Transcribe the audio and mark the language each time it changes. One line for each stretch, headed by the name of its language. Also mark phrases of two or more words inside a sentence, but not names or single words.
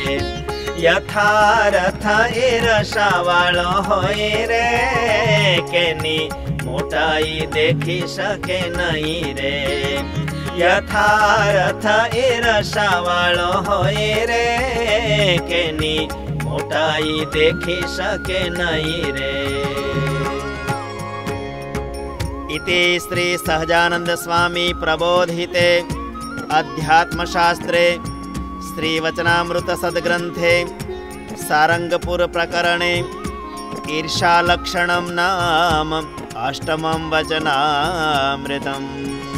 Gujarati: યથાર્થ ઈર્ષા વાળો હોય રે કેની મોટાઈ દેખી શકે નહીં રે યથાર્થ ઈર્ષા વાળો હોય રે કેની મોટાઈ દેખી શકે નહીં રે।
Sanskrit: इति श्री सहजानंद स्वामी प्रबोधिते अध्यात्मशास्त्रे श्रीवचनामृत सद्ग्रंथे सारंगपुर प्रकरणे ईर्षालक्षणं नाम अष्टमं वचनामृतम्।